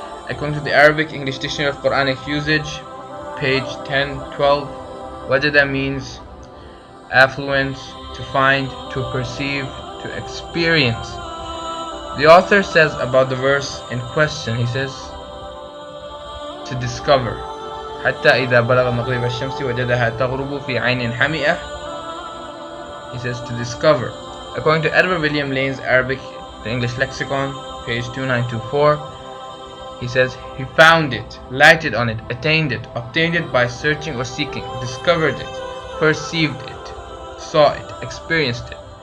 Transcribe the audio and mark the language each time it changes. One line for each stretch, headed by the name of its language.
English: According to the Arabic English Dictionary of Quranic Usage, page 1012, wajada means affluence, to find, to perceive, to experience. The author says about the verse in question, he says, to discover.
Arabic: حتى إذا بلغ مغرب الشمس وجدها تغرب في عين حمئة.
English: He says to discover. According to Edward William Lane's Arabic, the English Lexicon, page 2924, he says he found it, lighted on it, attained it, obtained it by searching or seeking, discovered it, perceived it, saw it, experienced it.